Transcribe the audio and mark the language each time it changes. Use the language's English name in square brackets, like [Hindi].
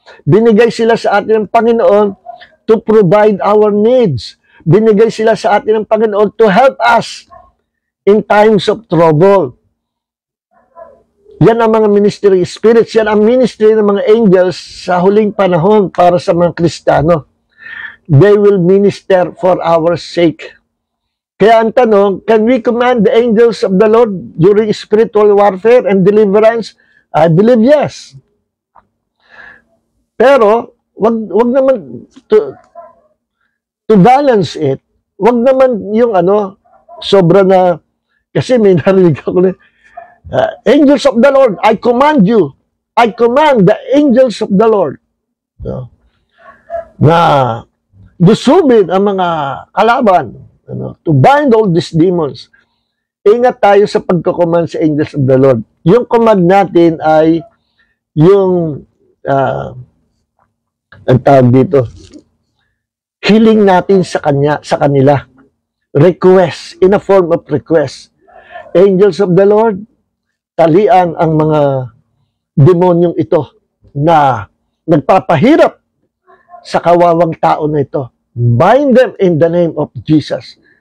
[Filipino] Binigay sila sa atin ng Panginoon [English] to provide our needs. [Filipino] Binigay sila sa atin ng Panginoon [English] to help us in times of trouble. [Filipino] Yan ang mga ministry spirits. Yan ang ministry ng mga angels sa huling panahon para sa mga Kristiyano. [English] They will minister for our sake. Kaya ang tanong, can we command the angels of the Lord during spiritual warfare and deliverance? I believe yes. [Filipino] Pero, wag naman to balance it, wag naman yung sobra na, kasi may narinig ako na, [English] angels of the Lord, I command you. I command the angels of the Lord. [Filipino] Na dusubin ang mga kalaban. [English] To bind all these demons. [Filipino] Ingat tayo sa pagko-command sa [English] angels of the Lord. [Filipino] Yung command natin ay yung ang tawag dito, healing natin sa kanila. [English] Request, in a form of request. [Filipino] Angels of the Lord, talian ang mga demonyong ito na nagpapahirap sa kawawang tao na ito. [English] Bind them in the name of Jesus.